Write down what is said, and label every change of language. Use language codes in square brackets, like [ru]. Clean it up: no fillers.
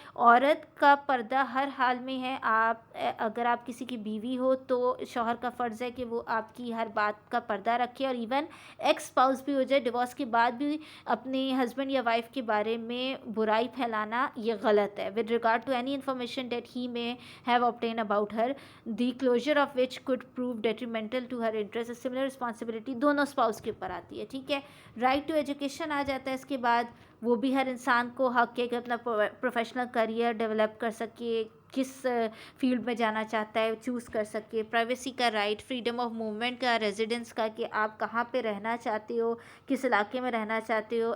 [ur] عورت کا پردہ ہر حال میں ہے. اگر آپ کسی کی بیوی ہو تو شوہر کا فرض ہے کہ وہ آپ کی ہر بات کا پردہ رکھے. اور ایون ایکس اسپاؤس بھی ہو جائے ڈیورس کے بعد بھی اپنے ہسبینڈ یا وائف کے بارے میں برائی پھیلانا یہ غلط ہے. [en] With regard to any information that he may have obtained about her, the closure of which could prove detrimental to her interest. A similar responsibility [ur] دونوں اسپاؤس کے اوپر آتی ہے. ٹھیک ہے. رائٹ ٹو ایجوکیشن آ جاتا ہے اس کے بعد. وہ بھی ہر انسان کو حق ہے کہ اپنا پروفیشنل کریئر ڈیولپ کر سکے، کس فیلڈ میں جانا چاہتا ہے چوز کر سکے. پرائیویسی کا رائٹ، فریڈم آف موومنٹ کا، ریزیڈنس کا، کہ آپ کہاں پہ رہنا چاہتے ہو، کس علاقے میں رہنا چاہتے ہو.